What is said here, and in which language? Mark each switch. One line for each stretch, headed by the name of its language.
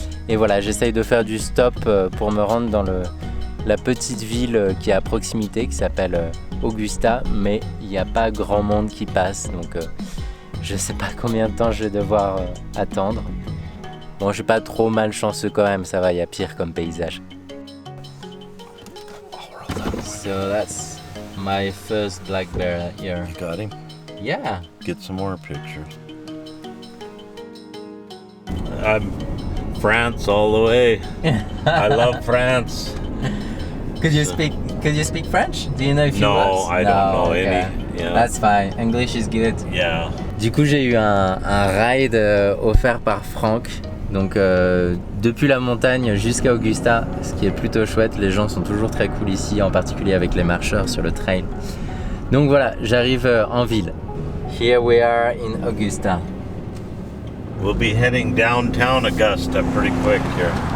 French: Et voilà, j'essaye de faire du stop pour me rendre dans la petite ville qui est à proximité, qui s'appelle Augusta, mais il n'y a pas grand monde qui passe, donc je sais pas combien de temps je vais devoir attendre. Bon, je suis pas trop malchanceux quand même, ça va, il y a pire comme paysage.
English: So that's my first black bear here. You got him? Yeah. Get some more pictures. I'm France all the way. I love France. Could you speak French? Do you know if you No, I don't know any. Yeah. That's fine. English is good. Yeah.
French: Du coup, j'ai eu un ride offert par Franck. Donc depuis la montagne jusqu'à Augusta, ce qui est plutôt chouette. Les gens sont toujours très cool ici, en particulier avec les marcheurs sur le trail. Donc voilà, j'arrive en ville.
English: Here we are in Augusta. We'll be heading downtown Augusta pretty quick here.